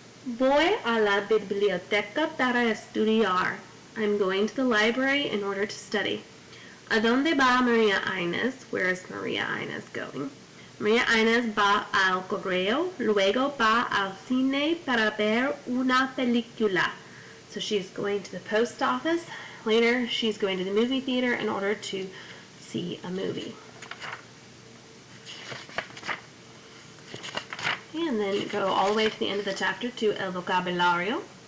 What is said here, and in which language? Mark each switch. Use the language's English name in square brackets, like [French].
[Spanish] Voy a la biblioteca para estudiar. [English] I'm going to the library in order to study. [Spanish] ¿A dónde va Maria Inés? [English] Where is Maria Inés going? [Spanish] Maria Inés va al correo, luego va al cine para ver una película. [English] So she's going to the post office. Later, she's going to the movie theater in order to see a movie. And then go all the way to the end of the chapter to el vocabulario.